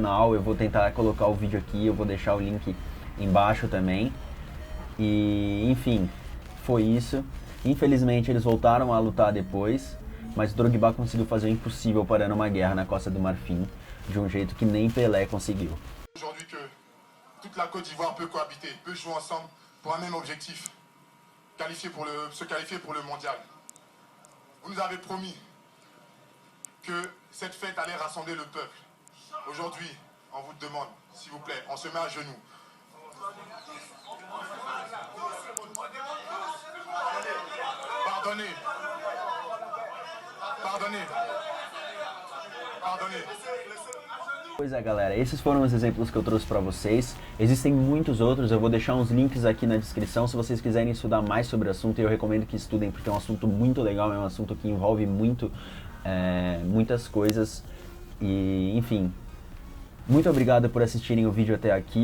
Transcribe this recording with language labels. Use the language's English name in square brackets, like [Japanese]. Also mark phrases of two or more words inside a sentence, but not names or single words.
[Portuguese] Eu vou tentar colocar o vídeo aqui, eu vou deixar o link embaixo também. E, enfim, foi isso. Infelizmente eles voltaram a lutar depois, mas Drogba conseguiu fazer o impossível parando uma guerra na Costa do Marfim de um jeito que nem Pelé conseguiu. [French] Aujourd'hui que toute la Côte d'Ivoire peut cohabiter, peut jouer ensemble pour un même objectif, se qualifier pour le mondial. Vous nous avez promis que cette fête allait rassembler le peuple. Aujourd'hui, on vous demande, s'il vous plaît, on se met à genoux. Pardonnez. Pardonnez. Pardonnez. [Portuguese] Pois é, galera, esses foram os exemplos que eu trouxe pra vocês. Existem muitos outros, eu vou deixar uns links aqui na descrição se vocês quiserem estudar mais sobre o assunto. Eu recomendo que estudem porque é um assunto muito legal, é um assunto que envolve muitas coisas. E, enfim, muito obrigado por assistirem o vídeo até aqui.